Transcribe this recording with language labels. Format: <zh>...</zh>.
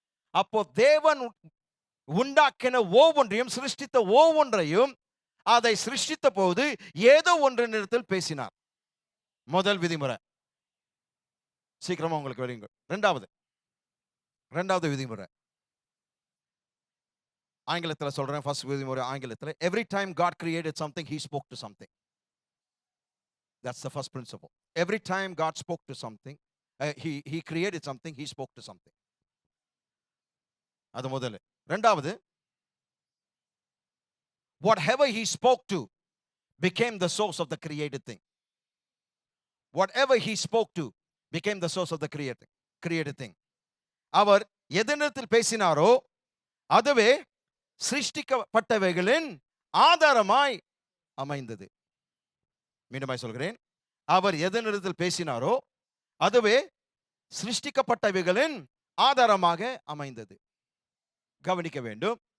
<ta>அப்போ தேவன் உண்டாக்கின ஒவ்வொன்றையும், சிருஷ்டித்த ஒவ்வொன்றையும், அதை சிருஷ்டித்த போது ஏதோ ஒன்றினிடத்தில் பேசினார். முதல் விதிமுறை. சீக்கிரமா உங்களுக்கு வருங்க. ரெண்டாவது விதிமுறை ஆங்கிலத்துல சொல்றேன். ஃபர்ஸ்ட் விதிமுறை ஆங்கிலத்துல,</ta> <en>every time God created something, he spoke to something. That's the first principle. Every time God spoke to something, he created something, he spoke to something.</en> <ta>அது முதல்ல. ரெண்டாவது,</ta> <en>whatever he spoke to became the source of the created thing. Whatever he spoke to became the source of the created thing.</en> <ta>அவர் எதனிடத்தில் பேசினாரோ அதுவே சிருஷ்டிக்கப்பட்டவைகளின் ஆதாரமாய் அமைந்தது. மீண்டுமாய் சொல்கிறேன், அவர் எதனிடத்தில் பேசினாரோ அதுவே சிருஷ்டிக்கப்பட்டவைகளின் ஆதாரமாக அமைந்தது. கவனிக்க வேண்டும்.</ta>